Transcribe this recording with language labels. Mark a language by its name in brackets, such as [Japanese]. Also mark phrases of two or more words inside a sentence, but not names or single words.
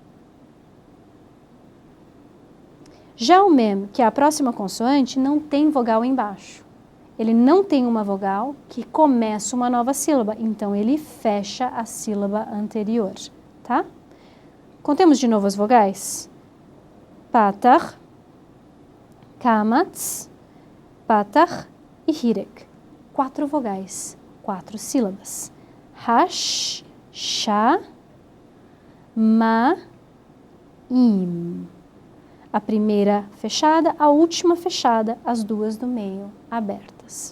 [Portuguese] Já o mem, que é a próxima consoante, não tem vogal embaixo. Ele não tem uma vogal que começa uma nova sílaba, então ele fecha a sílaba anterior, tá? Contemos de novo as vogais. Patar, kamatz, patar e hirek. 4 vogais, 4 sílabas. Hash, shá, ma, im. A primeira fechada, a última fechada, as 2 do meio abertas.